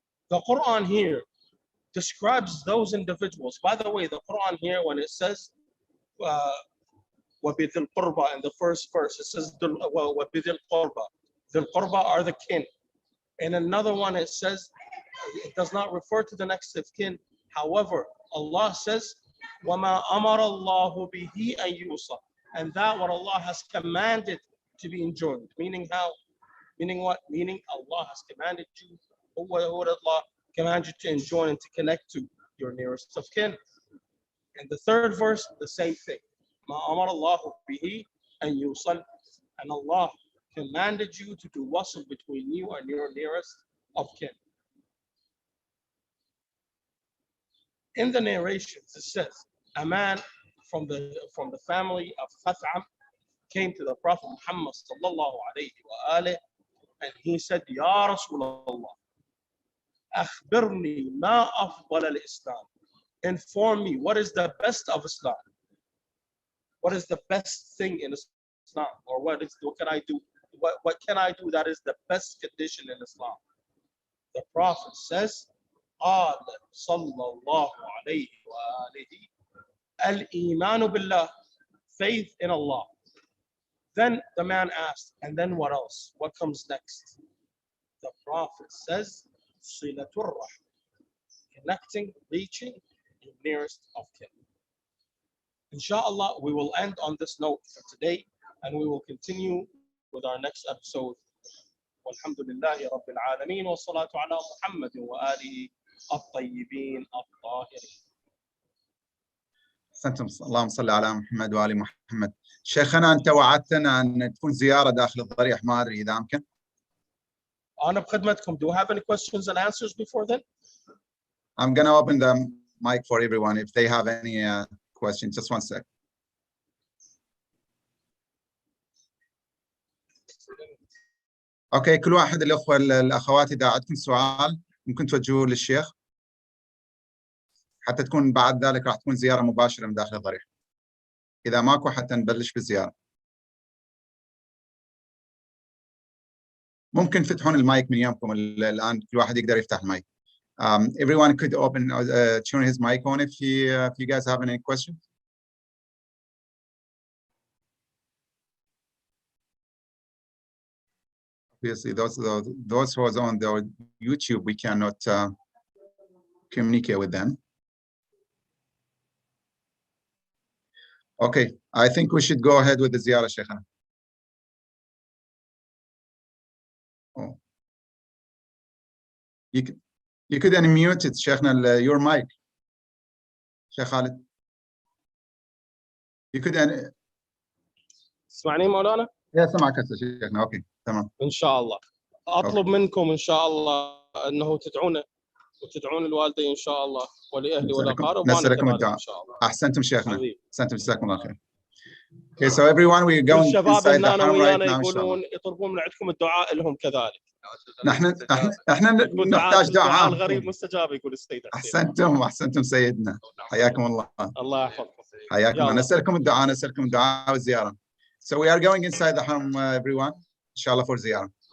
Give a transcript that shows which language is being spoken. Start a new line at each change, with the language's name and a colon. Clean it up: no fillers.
English: The Quran here describes those individuals. By the way, the Quran here, when it says
Arabic: وَبِذِي الْقُرْبَى
English: in the first verse. It says, وَبِذِي الْقُرْبَى. The Qurba are the kin. In another one, it says, it does not refer to the next of kin. However, Allah says,
Arabic: وَمَا أَمَرَ اللَّهُ بِهِ أَن يُوصَى.
English: And that what Allah has commanded to be enjoined. Meaning how? Meaning what? Meaning Allah has commanded you. What did Allah command you to enjoin and to connect to? Your nearest of kin. In the third verse, the same thing.
Arabic: مَا أَمَرَ اللَّهُ بِهِ أَن يُوصَى.
English: And Allah commanded you to do wasl between you and your nearest of kin. In the narrations, it says, a man from the family of Khath'am came to the Prophet Muhammad sallallahu alayhi wa alayhi, and he said,
Arabic: Ya Rasulullah, akhbirni ma afdal al-Islam.
English: Inform me, what is the best of Islam? What is the best thing in Islam? Or what can I do? What can I do that is the best condition in Islam? The Prophet says,
Arabic: قال صلى الله عليه وآله الإيمان بالله,
English: faith in Allah. Then the man asked, and then what else? What comes next? The Prophet says,
Arabic: صِلَةُ الرَّحْمِ,
English: connecting, reaching your nearest of kin. Inshallah, we will end on this note for today, and we will continue with our next episode.
Arabic: Walhamdulillahi Rabbil Alameen, wa salatu ala Muhammad wa alihi الطيبين الطاهرين. أحسنتم. اللهم صل على محمد وآل محمد. شيخنا أنت وعدتنا أن تكون زيارة داخل الضريح، ما أدري إذا أمكن. أنا بخدمتكم.
English: Do you have any questions and answers before then? I'm going to open the mic for everyone if they have any questions. Just one sec.
Arabic: أوكي، كل واحد الأخوة الأخوات إذا عندكم سؤال ممكن توجهوه للشيخ، حتى تكون بعد ذلك راح تكون زيارة مباشرة من داخل الضريح. إذا ماكو حتى نبلش بالزيارة. ممكن تفتحون المايك من يومكم الآن، كل واحد يقدر يفتح المايك.
English: Everyone could open, turn his mic on if you guys have any questions. Obviously, those who are on the YouTube, we cannot communicate with them. Okay, I think we should go ahead with the ziyarah, Sheikhana. Oh. You could unmute it, Sheikhana, your mic. Sheikh Khalid. You could
Arabic: تسمعني مولانا؟ سمعك هسه شيخنا. اوكي تمام. ان شاء الله. اطلب منكم ان شاء الله انه تدعونا وتدعون الوالدين ان شاء الله ولاهلي والاقارب، وانا كذلك ان شاء الله. احسنتم شيخنا. احسنتم، جزاكم الله خير.
English: Okay, so everyone, we're going inside the haram right now.
Arabic: يقولون يطلبون من عندكم الدعاء لهم كذلك. احنا نحتاج دعاء. الغريب مستجاب يقول السيد. احسنتم سيدنا، حياكم الله. الله يحفظكم. حياكم الله. نسألكم الدعاء والزيارة.
English: So we are going inside the haram, everyone, inshallah, for ziyarah.